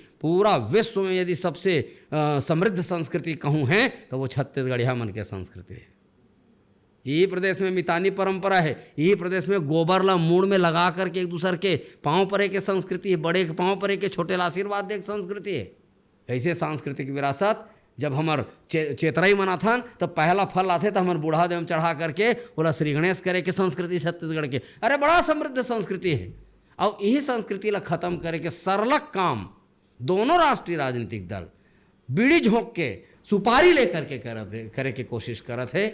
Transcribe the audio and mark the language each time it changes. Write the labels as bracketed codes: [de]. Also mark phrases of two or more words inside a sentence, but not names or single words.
[hne] पूरा विश्व में यदि सबसे समृद्ध संस्कृति कहूँ है तो वो छत्तीसगढ़िया मन के संस्कृति है। यही प्रदेश में मितानी परंपरा है, यही प्रदेश में गोबर ला मूड़ में लगा करके एक दूसरे के पाँव परे के संस्कृति है, बड़े के पाँव परे के छोटे ला आशीर्वाद दे के संस्कृति है। ऐसे सांस्कृतिक विरासत जब हमार चेतराई मनाथन तो पहला फल आते तो हमार बूढ़ा देव चढ़ा करके बोला श्री गणेश करे के संस्कृति छत्तीसगढ़ के, अरे बड़ा समृद्ध संस्कृति है। और यही संस्कृति ला खत्म करे के सरलग काम दोनों राष्ट्रीय राजनीतिक दल बीड़ी झोंक के सुपारी लेकर के करे के कोशिश करत है।